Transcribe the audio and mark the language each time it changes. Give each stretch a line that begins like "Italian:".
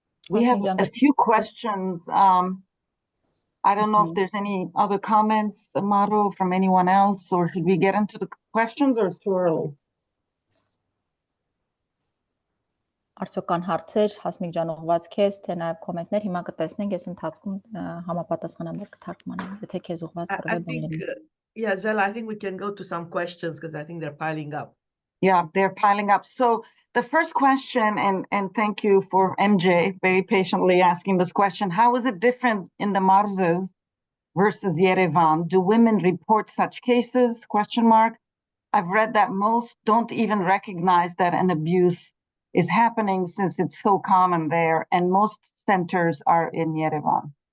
English: We have a few questions. I don't know if there's any other comments, Maro, from anyone else, or should we get into the questions, or it's too early?
Armenian: Արդյոք հարցեր, Հասմիկ ջան, ուղղված քեզ, թե նաև կոմենտներ, հիմա կտեսնենք, ես ընթացքում համապատասխանաբար կթարգմանեմ, եթե քեզ ուղղված որևէ բան լինի։
English: Yeah, Zella, I think we can go to some questions because I think they're piling up. Yeah, they're piling up. So the first question, and thank you for MJ very patiently asking this question, how is it different in the Marzes versus Yerevan? Do women report such cases? Question mark. I've read that most don't even recognize that an abuse is happening since it's so common there, and most centers are in Yerevan.